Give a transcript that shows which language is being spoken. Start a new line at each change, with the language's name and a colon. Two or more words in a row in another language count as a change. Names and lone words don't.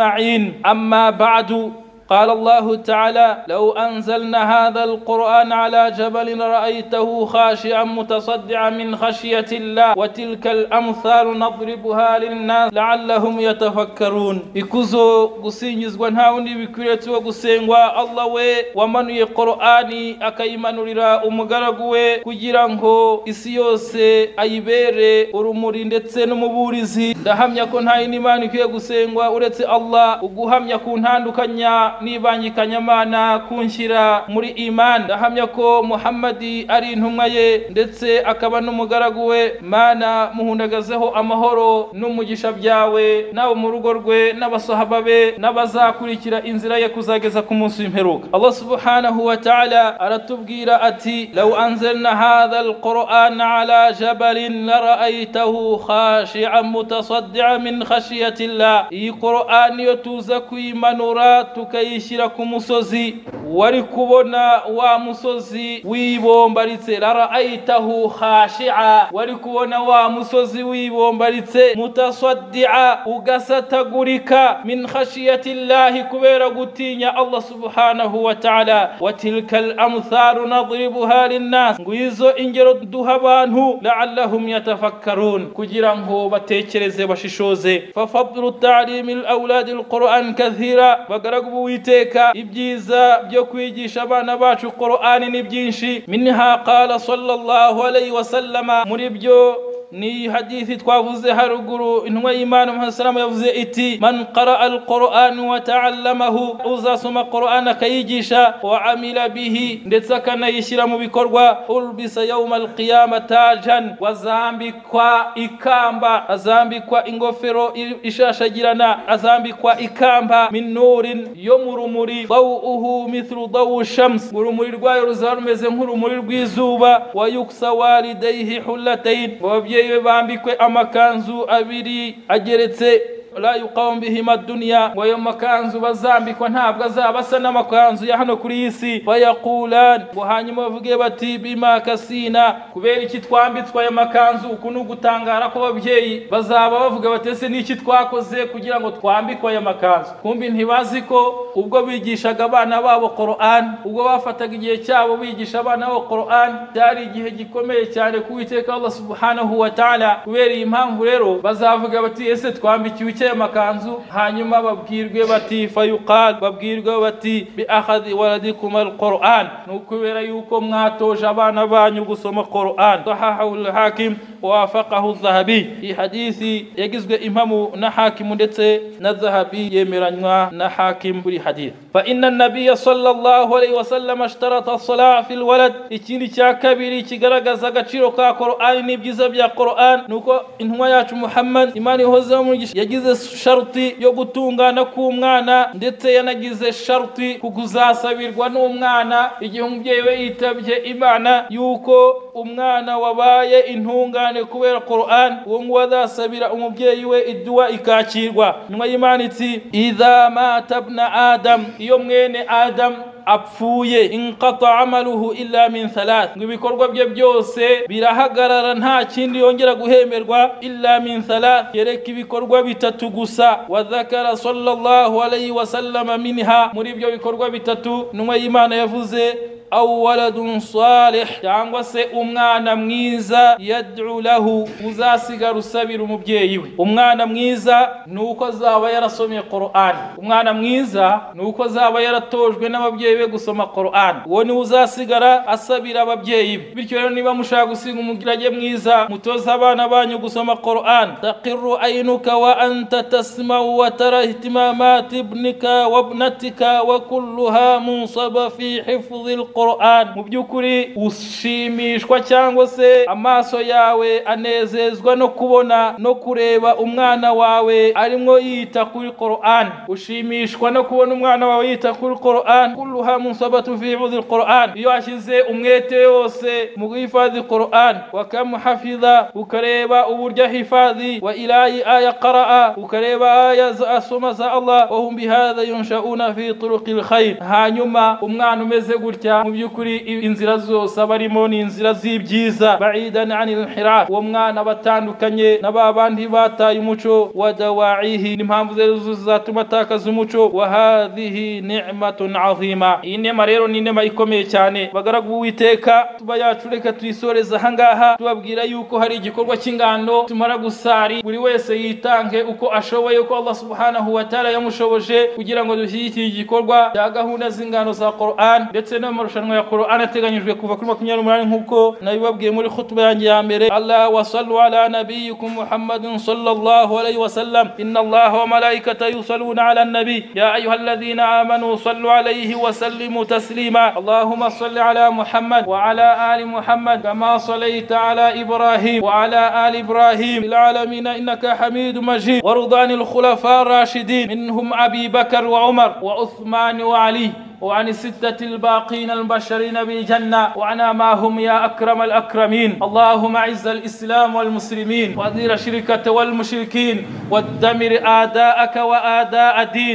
Arabic: أما بعد، قال الله تعالى لو أنزلنا هذا القرآن على جبل رأيته خاشعا متصدعا من خشية الله وتلك الأمثال نضربها للناس لعلهم يتفكرون
Kinyarwanda: ikuzo gusingizwa nta wundi bikwiriye wo gusengwa Allah we wamanuye Qur'ani akayimanurira umugaragu we kugira ngo isi yose ayibere urumuri ndetse n'umuburizi ndahamya ko nta Imana ikwiye gusengwa uretse Allah uguhamya ku ntandukanya nibangikanyamana kunshira muri iman ndahamya ko Muhammadi ari intumwa ye ndetse akaba n'umugaragu we Mana muhundagazeho amahoro n'umugisha byawe nabo mu rugo rwe n'abasahaba be n'abazakurikira inzira ye kuzageza ku munsi w'imperuka
Arabic: الله سبحانه وتعالى
Kinyarwanda: aratubwira ati
Arabic: لو أنزلنا هذا القرآن على جبل لرأيته خاشعا متصدعا من خشية الله
Kinyarwanda: iyi Qur'ani yo tuza kuyimanura tukayishyira ku musozi wari kubona wa musozi wibombaritse
Arabic: لرأيته خاشعا
Kinyarwanda: wari kubona wa musozi wibombaritse mutasaddi'a ugasatagurika
Arabic: من خشية الله
Kinyarwanda: kubera gutinya Allah
Arabic: سبحانه وتعالى وتلك الأمثال نضربها للناس لعلهم يتفكرون
Kinyarwanda: kugira ngo batekereze bashishoze
Arabic: ففضل تعليم الأولاد القرآن كثير
Kinyarwanda: bagaragu witeka ibyiza byo kwigisha abana bacu Qur'ani ni byinshi
Arabic: منها قال صلى الله عليه وسلم
Kinyarwanda: muri byo ni hadithi twavuze haruguru intumwa y'Imana Muhammad sallallahu yavuze iti
Arabic: من قرأ القرآن وتعلمه
Kinyarwanda: uzasoma Qur'an akayigisha
Arabic: وعمل به
Kinyarwanda: ndetse akanayishyira mu bikorwa
Arabic: ألبس يوم القيامة تاجا
Kinyarwanda: wazambikwa ikamba azambikwa ingofero ishashagirana azambikwa ikamba
Arabic: من نور
Kinyarwanda: yo mu rumuri
Arabic: ضوؤه مثل ضوء الشمس
Kinyarwanda: urumuri rwayo ruzarumeze nk'urumuri rw'izuba
Arabic: ويكسى والداه حلتين
Kinyarwanda: yewe bambikwe amakanzu abiri ageretse
Arabic: لا يقوم بهما الدنيا ويوما
Kinyarwanda: kanzu bazambikwa ntabwo azabasa n'amakanzu ya hano kuri isi bayaqulan hanyuma bavuge bati
Arabic: بم كسينا
Kinyarwanda: kubera iki twambitswa ya makanzu ukunu gutangara ko babyeyi bazaba bavuga batese n'iki twakoze kugira ngo twambikwa ya makanzu kumbi ntibazi ko ubwo bigishaga abana babo Qur'an ubwo bafataga igihe cyabo bigisha abana babo Qur'an cyari igihe gikomeye cyane kuwiteka Allah
Arabic: سبحانه وتعالى
Kinyarwanda: kubera iyi mpamvu rero bazavuga bati ese twambikiwe makanzu hanyuma babwirwe bati fayuqal babwirwe bati
Arabic: بأخذ ولدكم القرآن
Kinyarwanda: nukubera yuko mwatoje abana banyu gusoma Qur'an
Arabic: صححه الحاكم ووافقه الذهبي
Kinyarwanda: i hadithi yagizwe imamu na Hakim ndetse na Dhahabi yemeranywa na Hakim kuri hadith fa
Arabic: فإن النبي صلى الله عليه وسلم اشترط الصلاح في الولد
Kinyarwanda: ikindi cya kabiri kigaragaza agaciro ka Qur'an n'ibyiza bya Qur'an nuko intumwa yacu Muhammad imani hoze mu yagize sharti yo gutungana k'umwana ndetse yanagize sharti kuguzasabirwa n'umwana igihe umubyeyi we yitabye Imana yuko umwana wabaye intungane kubera Qur'an uwo ngo azasabira umubyeyi we idua ikakirwa nyuma y'Imana iti
Arabic: إذا مات ابن آدم
Kinyarwanda: iyo mwene Adam apfuye
Arabic: انقطع عمله إلا من ثلاث
Kinyarwanda: ibikorwa bye byose birahagarara nta kindi yongera guhemerwa
Arabic: إلا من ثلاث
Kinyarwanda: yereka ibikorwa bitatu gusa
Arabic: وذكر صلى الله عليه وسلم منها
Kinyarwanda: muri byo bikorwa bitatu numwe y'Imana yavuze
Arabic: أو ولد صالح
Kinyarwanda: cyangwa se umwana mwiza
Arabic: يدعو له
Kinyarwanda: uzasigara usabira umubyeyi we umwana mwiza nuko azaba yarasomye Qur'an umwana mwiza nuko azaba yaratojwe n'ababyeyi be gusoma Qur'an uwo ni uzasigara asabira ababyeyi bityo rero niba mushaka gusiga umugirage mwiza mutoza abana banyu gusoma Qur'an taqirru
Arabic: عينك وأنت تسمع وترى اهتمامات ابنك وابنتك وكلها منصبة في حفظ القرآن
Kinyarwanda: mu byukuri ushimishwa cyangwa se amaso yawe anezezwa no kubona no kureba umwana wawe arimo yita kuri Qur'an ushimishwa no kubona umwana wawe yita kuri Qur'an
Arabic: كلها منصبة في حفظ القرآن
Kinyarwanda: iyo ashize umwete wose mu guhifadhi Qur'an
Arabic: وكم حفظ
Kinyarwanda: ukareba uburyo hifadhi
Arabic: وإلى أي آية قرأ
Kinyarwanda: ukareba aya asoma za Allah
Arabic: وهم بهذا ينشؤون في طرق الخير
Kinyarwanda: hanyuma umwana umeze gutya mu by'ukuri inzira zose abarimo ni inzira z'ibyiza
Arabic: بعيدا عن الانحراف
Kinyarwanda: uwo mwana batandukanye n'ababandi bataye umuco wa dawa'ihi n'impamvu zose zatuma atakaza umuco wa
Arabic: هذه نعمة عظيمة.
Kinyarwanda: Iyi nema rero ni nema ikomeye cyane bagaragu b'Uwiteka tuba yacu reka tuyisoreza ahangaha tubabwira yuko hari igikorwa cy'ingando tumara gusari buri wese yitange uko ashoboye uko Allah
Arabic: سبحانه وتعالى
Kinyarwanda: yamushoboje kugira ngo dushyigikire igikorwa cya gahunda z'ingano za Qur'an ndetse n'amarushanwa ya Qur'an ateganyijwe kuva kuri 28 nkuko nabibabwiye muri khutba yanjye ya mbere.
Arabic: الله وصلوا على نبيكم محمد صلى الله عليه وسلم إن الله وملائكته يصلون على النبي يا أيها الذين آمنوا صلوا عليه وسلموا تسليما. اللهم صل على محمد وعلى آل محمد كما صليت على إبراهيم وعلى آل إبراهيم في العالمين إنك حميد مجيد. وارض عن الخلفاء الراشدين منهم أبي بكر وعمر وعثمان وعلي وعن الستة الباقين المبشرين بالجنة وعنا معهم يا أكرم الأكرمين. اللهم أعز الإسلام والمسلمين وأذل الشرك والمشركين ودمر أعداءك وأعداء الدين.